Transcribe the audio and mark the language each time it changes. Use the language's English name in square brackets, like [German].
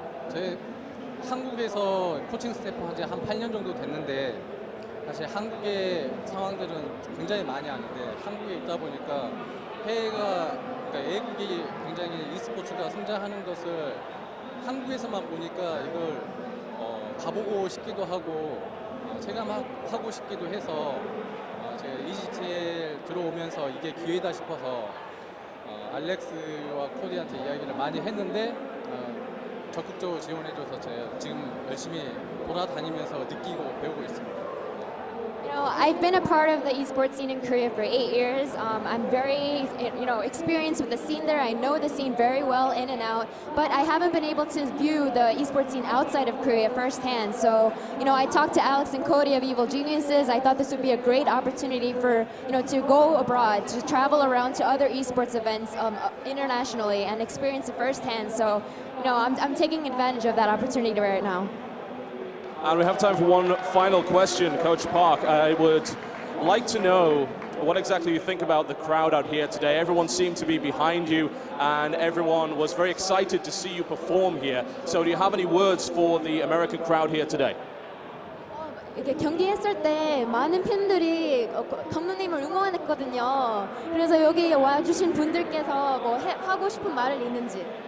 [Korean] 제 한국에서 코칭 스태프 한 지 한 8년 정도 됐는데 사실 한국의 상황들은 굉장히 많이 아는데 한국에 있다 보니까 해외가 그러니까 외국이 굉장히 e스포츠가 성장하는 것을 한국에서만 보니까 이걸 가보고 싶기도 하고 체감하고 싶기도 해서 제가 EGTL 들어오면서 이게 기회다 싶어서 알렉스와 코디한테 이야기를 많이 했는데 적극적으로 지원해줘서 제가 지금 열심히 돌아다니면서 느끼고 배우고 있습니다. [English] You know, I've been a part of the esports scene in Korea for 8 years. I'm very, experienced with the scene there. I know the scene very well in and out, but I haven't been able to view the esports scene outside of Korea firsthand. So, I talked to Alex and Cody of Evil Geniuses. I thought this would be a great opportunity for, to go abroad, to travel around to other esports events internationally and experience it firsthand. So, I'm taking advantage of that opportunity right now. And we have time for one final question, Coach Park. I would like to know what exactly you think about the crowd out here today. Everyone seemed to be behind you, and everyone was very excited to see you perform here. So do you have any words for the American crowd here today? [Korean] 이렇게 경기했을 때 많은 팬들이 감독님을 응원했거든요. 그래서 여기 와주신 분들께서 뭐 하고 싶은 말을 있는지.